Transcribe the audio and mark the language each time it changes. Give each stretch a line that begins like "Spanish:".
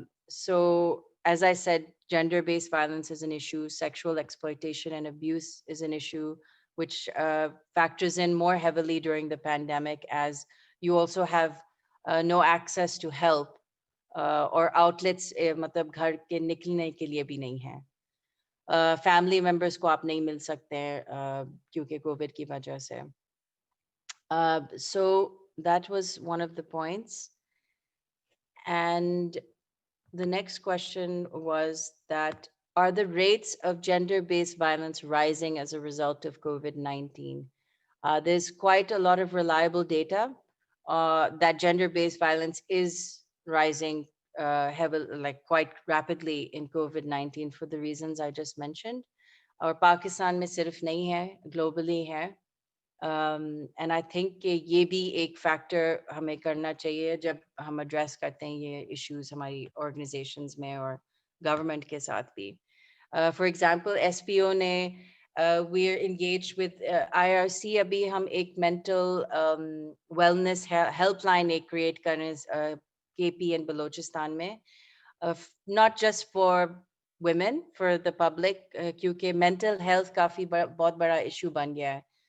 English: So, as I said, gender-based violence is an issue, sexual exploitation and abuse is an issue, which factors in more heavily during the pandemic, as you also have no access to help or outlets,
Hindi: मतलब घर के निकलने के लिए भी नहीं है. Family members को आप नहीं मिल सकते हैं क्योंकि कोविड की वजह से.
English: So that was one of the points. And the next question was that, are the rates of gender-based violence rising as a result of COVID-19? There's quite a lot of reliable data that gender-based violence is rising quite rapidly in COVID-19 for the reasons I just mentioned.
Hindi: और पाकिस्तान में सिर्फ नहीं है, globally है.
English: And I think
Hindi: कि ये भी एक factor हमें करना चाहिए जब हम address करते हैं ये issues हमारी organizations में और government के साथ भी.
English: For example, SPO ने we're engaged with IRC.
Hindi: अभी हम एक mental wellness helpline एक create कर रहे हैं KP and Balochistan में,
English: not just for women, for the public,
Hindi: क्योंकि mental health काफी बहुत बड़ा issue बन गया है.